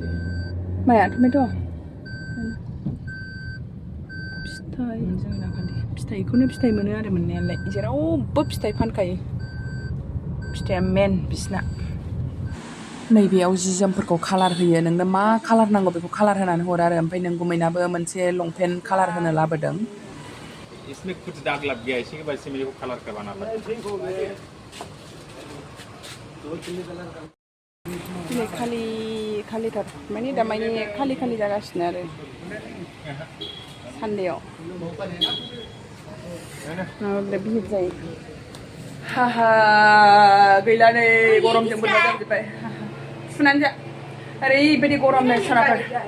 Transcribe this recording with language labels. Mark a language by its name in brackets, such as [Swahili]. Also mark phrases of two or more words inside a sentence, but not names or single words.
[Bodo] माया टमेट' फिथाइ जोंना खालि फिथाइखौनो फिथाइ मोनो आरो मोननायालाय जेरावबो फिथाइ फानखायो फिथाइया मेन बिसिना नैबेयाव जि जोमफोरखौ कालार होयो नोंनो मा कालार नांगौ बेखौ कालार होनानै हरो आरो ओमफ्राय नों गुमैनाबो मोनसे लंपेन्ट कालार होनो लाबोदों [Hindi] इसमें कुछ दाग लग गया इसी की वजह से मेरे को कलर करवाना पड़ा [Bodo] दिनै खालिथार माने दा माने खालि जागासिनो आरो सानदेआव नङाब्ला भिर जायो हाहा गैला नै गरमजों बोरैबा जाजोब्बाय फुनानै जा ओरैबायदि गरम नै सनाफोर